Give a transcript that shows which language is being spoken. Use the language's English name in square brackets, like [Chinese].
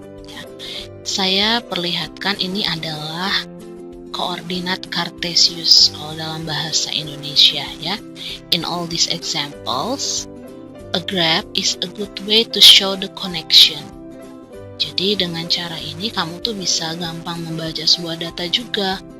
[Indonesian] Ya, saya perlihatkan ini adalah koordinat Cartesius kalau dalam bahasa Indonesia ya. [English] In all these examples, a graph is a good way to show the connection. [Indonesian] Jadi dengan cara ini kamu tuh bisa gampang membaca sebuah data juga.